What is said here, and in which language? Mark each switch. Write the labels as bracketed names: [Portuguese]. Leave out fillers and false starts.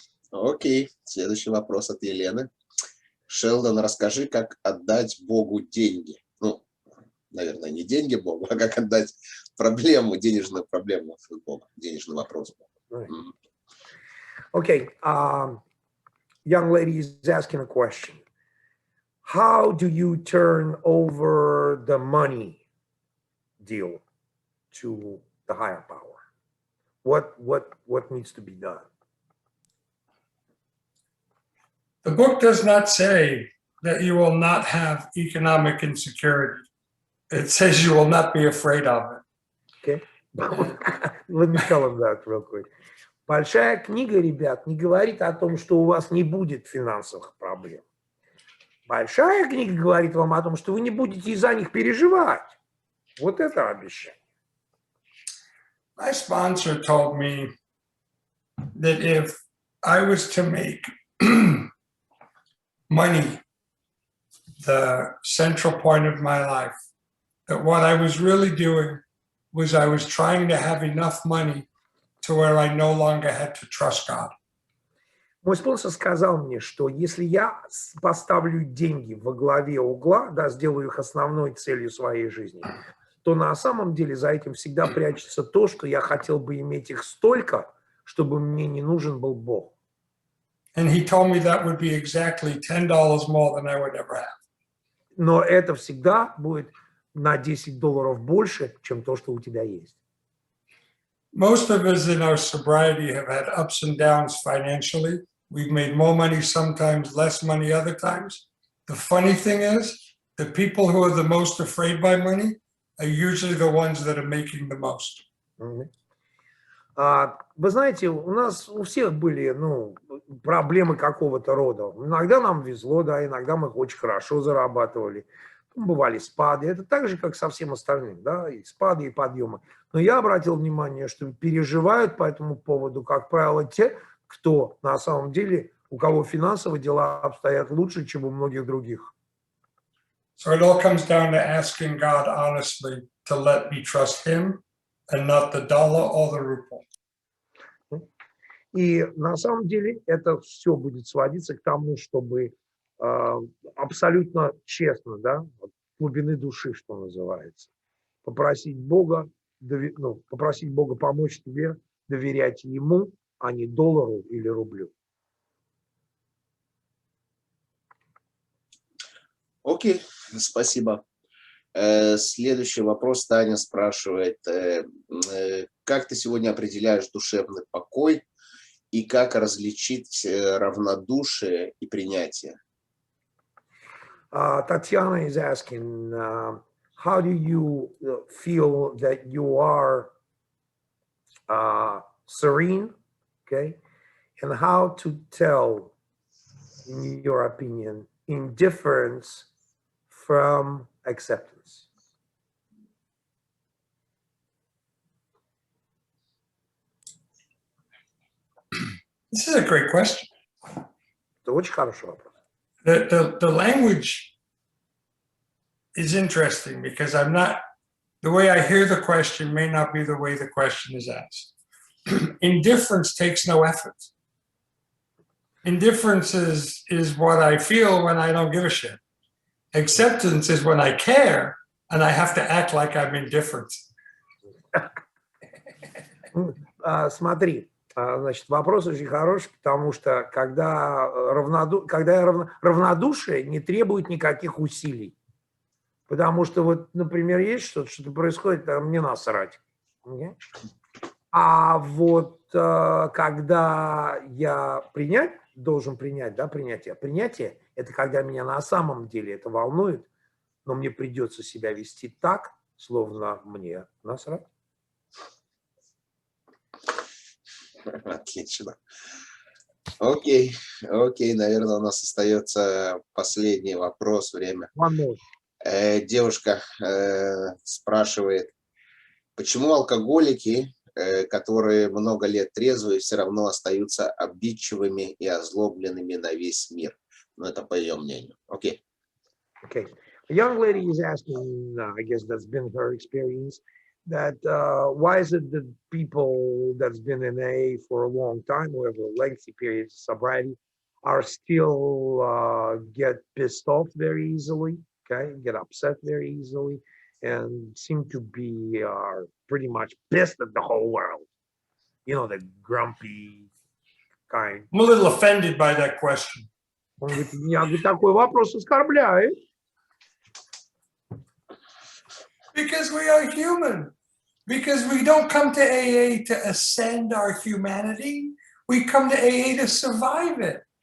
[Russian] Окей, следующий вопрос от Елены. Шелдон, расскажи, как отдать Богу деньги. Ну, наверное, не деньги Богу, а как отдать проблему, денежную проблему Богу, денежный вопрос Богу. [English] Okay, young lady is asking a question. How do you turn over the money deal to the higher power? What needs to be done? The book does not say that you will not have economic insecurity. It says you will not be afraid of it. Okay. Let me tell him that real quick. [Russian] Большая книга, ребят, не говорит о том, что у вас не будет финансовых проблем. Большая книга говорит вам о том, что вы не будете из-за них переживать. Вот это обещание. [English] My sponsor told me that if I was to make money the central point of my life, that what I was really doing was I was trying to have enough money to where I no longer had to trust God. [Russian] Мой спонсор сказал мне, что если я поставлю деньги во главе угла, да, сделаю их основной целью своей жизни, то на самом деле за этим всегда прячется то, что я хотел бы иметь их столько, чтобы мне не нужен был Бог. [English] And he told me that would be exactly $10 more than I would ever have. [Russian] Но это всегда будет на $10 больше, чем то, что у тебя есть. [English] Most of us in our sobriety have had ups and downs financially. We've made more money sometimes, less money other times. The funny thing is, the people who are the most afraid by money are usually the ones that are making the most. [Russian] Вы знаете, у нас у всех были проблемы какого-то рода. Иногда нам везло, да, иногда мы очень хорошо зарабатывали. Бывали спады. Это так же, как со всем остальным, да, и спады, и подъемы. Но я обратил внимание, что переживают по этому поводу, как правило, те, кто на самом деле, у кого финансовые дела обстоят лучше, чем у многих других. [English] So it all comes down to asking God honestly to let me trust him and not the dollar or the ruble. [Russian] И на самом деле это все будет сводиться к тому, чтобы абсолютно честно, да, от глубины души, что называется, попросить Бога помочь тебе доверять Ему, а не доллару или рублю. Окей, спасибо. Следующий вопрос. Таня спрашивает, как ты сегодня определяешь душевный покой и как различить равнодушие и принятие? [English] Tatiana is asking, how do you feel that you are serene, okay? And how to tell, in your opinion, indifference from acceptance? This is a great question. [Russian] Это очень хороший вопрос. [English] The language is interesting because the way I hear the question may not be the way the question is asked. Indifference takes no effort. Indifference is what I feel when I don't give a shit. Acceptance is when I care and I have to act like I'm indifferent. [Russian] Смотри, значит, вопрос очень хороший, потому что когда равнодушие не требует никаких усилий. Потому что вот, например, есть что-то происходит, а мне насрать. А вот когда я должен принять, да, принятие – это когда меня на самом деле это волнует, но мне придется себя вести так, словно мне насрать. Отлично. Окей, наверное, у нас остается последний вопрос, время. Девушка спрашивает, почему алкоголики, которые много лет трезвые, все равно остаются обидчивыми и озлобленными на весь мир? Ну, это по ее мнению. Окей. [English] Okay. A young lady is asking, I guess that's been her experience, that why is it that people that's been in AA for a long time, who have a lengthy period of sobriety, are still get pissed off very easily, okay, get upset very easily, and seem to be pretty much pissed at the whole world. You know, the grumpy kind. I'm a little offended by that question. [Russian] Он говорит, меня такой вопрос оскорбляет. [English] Because we are human. Because we don't come to AA to ascend our humanity. We come to AA to survive it.